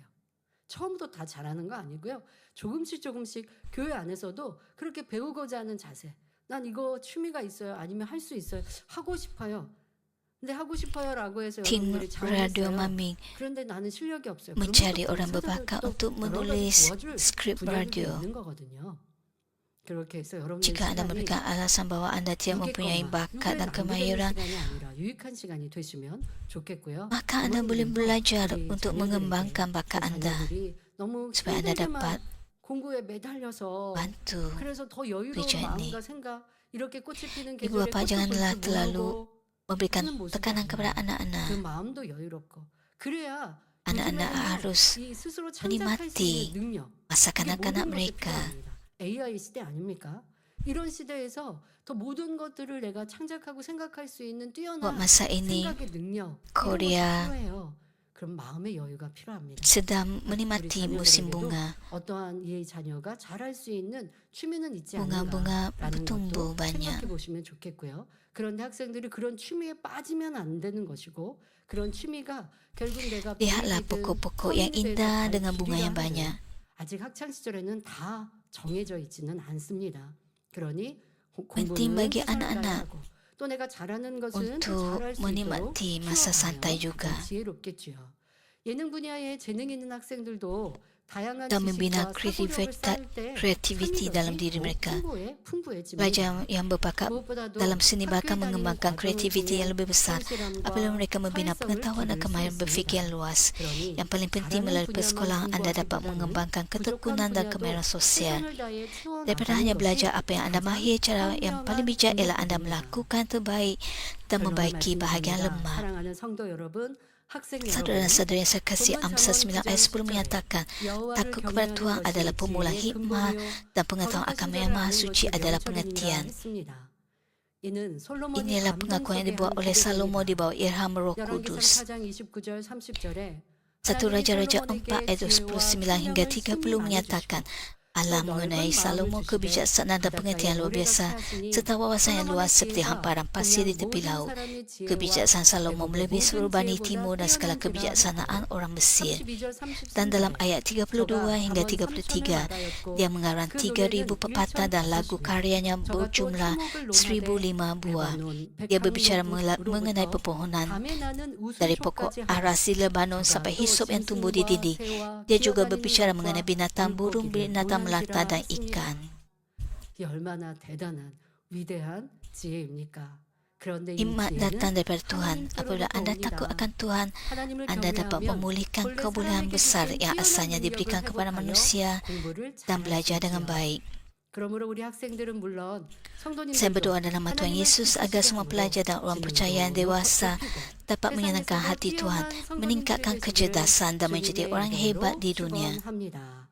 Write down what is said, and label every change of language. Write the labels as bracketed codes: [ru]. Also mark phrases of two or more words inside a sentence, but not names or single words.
[ko] 처음부터 다 잘하는 거 아니고요. 조금씩 교회 안에서도 그렇게 배우고자 하는 자세, 난 이거 취미가 있어요. 아니면 할 수 있어요. 하고 싶어요. 근데 하고 싶어요라고 해서 [ms] Tim [ko] 여러분들이 [ms] Radio [ko] 자원했어요. [ms] Maming [ko] 그런데 나는 실력이 없어요. [ms] mencari [ko] 그러면 [ms] orang [ko] 또 [ms] berbakat [ko] 또 [ms] untuk [ko] 여러 가지 [ms] menulis [ko] 도와줄 [ms] skrip [ko] 분야들도 [ms] radio. [ko] 있는 거거든요. 그렇게 해서 여러분의 [ms] Jika anda [ko] 시간이 [ms] memberikan alasan bahawa anda tidak mempunyai bakat dan kemahiran, [ko] 시간이 아니라 유익한 시간이 되시면 좋겠고요. [ms] maka anda boleh belajar [ko] 우리 [ms] untuk [ko] 자녀들에게 [ms] mengembangkan bakat anda [ko] 자녀들이 너무 [ms] supaya anda [ko] 힘들게만 [ms] dapat [ko] 공부에 매달려서 [ms] bantu. [ko] 그래서 더 여유로운 [ms] tujuan ini. [ko] 마음과 생각 이렇게 꽃이 피는 [ms] Ibu [ko] 계절에 [ms] bapa [ko] 꽃도 [ms] janganlah [ko] 볼줄 [ms] terlalu [ko] 모르고 [ms] memberikan [ko] 하는 모습이 [ms] tekanan kepada [ko] 아니라 그 [ms] anak-anak. [ko] 마음도 여유롭고 그래야 [ms] Anak-anak [ko] 요즘에는요, [ms] harus [ko] 이 스스로 창작할 수 [ms] menikmati [ko] 있는 능력 [ms] masa [ko] 이게 모든 [ms] kanak-kanak [ko] 것이 [ms] mereka. [ko] 필요합니다. AI 시대 아닙니까? 이런 시대에서 더 모든 것들을 내가 창작하고 생각할 수 있는 [ms] Buat [ko] 뛰어난 [ms] masa ini, [ko] 생각의 능력 [ms] Korea [ko] 이런 것이 필요해요. 그럼 마음의 여유가 필요합니다. [ms] sedang menikmati [ko] 우리 [ms] musim [ko] 자녀들에게도 [ms] bunga. [ko] 어떠한 이 자녀가 잘할 수 있는 취미는 있지 않은가라는 [ms] Bunga-bunga bertumbuh [ko] 것도 [ms] banyak. [ko] 생각해 보시면 좋겠고요. 그런데 학생들이 그런 취미에 빠지면 안 되는 것이고 그런 취미가 결국 내가 [ms] Lihatlah [ko] 비행기든 [ms] pokok-pokok yang [ko] 성인이 돼서 [ms] indah [ko] 갈 [ms] dengan bunga [ko] 길이라 [ms] yang [ko] 하는 [ms] banyak. [ko] 아직 학창 시절에는 다 정해져 있지는 않습니다. 그러니 [ms] Penting [ko] 공부는 [ms] bagi [ko] 최선을 [ms] anak-anak [ko] 다하고 또 내가 잘하는 것은 또 [ms] untuk [ko] 잘할 수 있도록 [ms] menikmati masa santai [ko] 키워가면 [ms] juga [ko] 가장 지혜롭겠지요. 예능 분야에 재능 있는 학생들도 다양한 [ms] dan membina [ko] 지식과 사고력을 쌓을 때 [ms] kreativiti dalam diri mereka. [ko] 풍부해집니다. [ms] Pelajar yang berbakat [ko] 무엇보다도 [ms] dalam seni [ko] 학교에 [ms] bahkan [ko] 다니는 [ms] mengembangkan [ko] 과정 [ms] kreativiti [ko] 중에 [ms] yang lebih besar [ko] 성실함과 [ms] apabila mereka membina [ko] 사회성을 [ms] pengetahuan dan [ko] 기를 수 [ms] kemahiran [ko] 있습니다. [ms] berfikir yang luas. [ko] 그러니 [ms] Yang paling penting [ko] 잘하는 [ms] melalui [ko] 분야만 [ms] persekolahan anda dapat [ko] 공부하기보다는 [ms] mengembangkan [ko] 부족한 [ms] ketekunan dan [ko] 분야도 [ms] kemahiran sosial. [ko] 최선을 다해 [ms] Daripada [ko] 채워나가는 [ms] hanya [ko] 것이 [ms] belajar apa yang anda [ko] 가장 [ms] mahir, cara yang paling bijak ialah anda [ko] 현명합니다. [ms] melakukan terbaik dan [ko] 결론을 [ms] membaiki bahagian [ko] 말씀드립니다. [ms] lemah. [ko] 사랑하는 성도 여러분, 학생 [ms] Saudara dan [ko] 여러분, [ms] saudari yang saya kasih, Amsal 9 ayat 10 menyatakan, [ko] 여호와를 [ms] takut kepada [ko] 경외하는 [ms] Tuhan [ko] 것이 [ms] adalah permulaan [ko] 지혜의 [ms] hikmah [ko] 근본이요 [ms] dan pengetahuan [ko] 거룩하신 [ms] agama [ko] 자를 [ms] yang maha [ko] 아는 [ms] suci [ko] 것이 [ms] adalah [ko] 명철이니라 [ms] pengertian. [ko] 했습니다. 이는 솔로몬이 [ms] Inilah [ko] 감동 [ms] pengakuan yang [ko] 속에 [ms] dibuat [ko] 한 [ms] oleh Salomo di [ko] 기도입니다. [ms] bawah ilham Roh [ko] 열왕기상 [ms] Kudus. [ko] 4장 29절 30절에 [ms] 1 Raja-Raja 4 ayat 29 hingga 30 menyatakan, Allah mengenai Salomo kebijaksanaan dan pengertian luar biasa serta wawasan yang luas seperti hamparan pasir di tepi laut. Kebijaksanaan Salomo melebihi seluruh Bani Timur dan segala kebijaksanaan orang Mesir. Dan dalam ayat 32 hingga 33, dia mengarang 3,000 pepatah dan lagu karyanya berjumlah 1,005 buah. Dia berbicara mengenai pepohonan dari pokok arasi Lebanon sampai hisop yang tumbuh di dinding. Dia juga berbicara mengenai binatang burung, binatang melata dan ikan. [ko] 이 얼마나 대단한 위대한 지혜입니까? 그런데 이 [ms] Hikmat datang [ko] 지혜는 [ms] daripada Tuhan. Apabila anda takut akan Tuhan, [ko] 하나님을 [ms] anda dapat [ko] 경외하면 [ms] memulihkan [ko] 원래 [ms] kebolehan [ko] 사람에게 [ms] besar [ko] 주신 [ms] yang [ko] 뛰어난 [ms] asalnya [ko] 능력을 [ms] diberikan kepada [ko] 회복하여 [ms] manusia [ko] 공부를 [ms] dan [ko] 잘할 수 [ms] belajar dengan [ko] 있지요. [ms] baik. [ko] 그러므로 우리 학생들은 물론 [ms] Saya [ko] 성도님들도 [ms] berdoa dalam nama Tuhan Yesus agar semua pelajar dan orang percaya yang dewasa dapat menyenangkan hati Tuhan, meningkatkan kecerdasan dan menjadi orang hebat di dunia. [ko] 축원합니다.